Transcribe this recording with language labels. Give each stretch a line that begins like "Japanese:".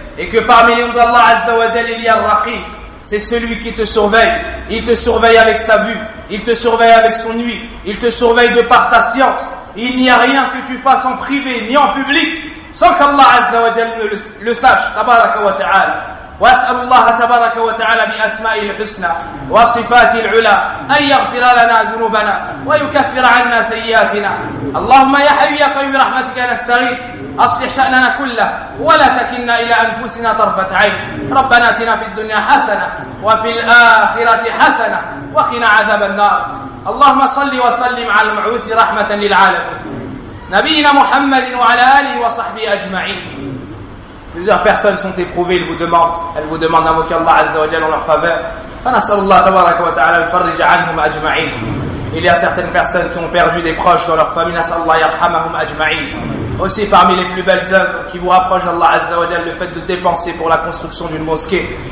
French: Et que parmi les noms d'Allah Azza wa Jal, il y a le Raqib. C'est celui qui te surveille. Il te surveille avec sa vue. Il te surveille avec son ouïe. Il te surveille de par sa science. Il n'y a rien que tu fasses en privé ni en public sans qu'Allah Azza wa Jal le sache.
Arabic: Tabaraka wa ta'ala. واسأل الله تبارك وتعالى بأسمائه الحسنى وصفاته العلى أن يغفر لنا ذنوبنا ويكفر عنا سيئاتنا. اللهم يا حي يا قيوم برحمتك نستغيث, أصلح شأننا كله ولا تكلنا إلى أنفسنا طرفة عين. ربنا آتنا في الدنيا حسنة وفي الآخرة حسنة وقنا عذاب النار. اللهم صل وسلم على المبعوث رحمة للعالمين نبينا محمد وعلى آله وصحبه أجمعين.
French: Plusieurs personnes sont éprouvées, elles vous demandent d'invoquer Allah Azza wa Jal en leur faveur.
Arabic: Fanasallallahu tabaraka wa ta'ala al-farrija anhum ajma'in.
French: Il y a certaines personnes qui ont perdu des proches dans leur famille.
Arabic: Nasallallahu yarhamahum ajma'in.
French: Aussi parmi les plus belles œuvres qui vous rapprochent d'Allah Azza wa Jal, le fait de dépenser pour la construction d'une mosquée.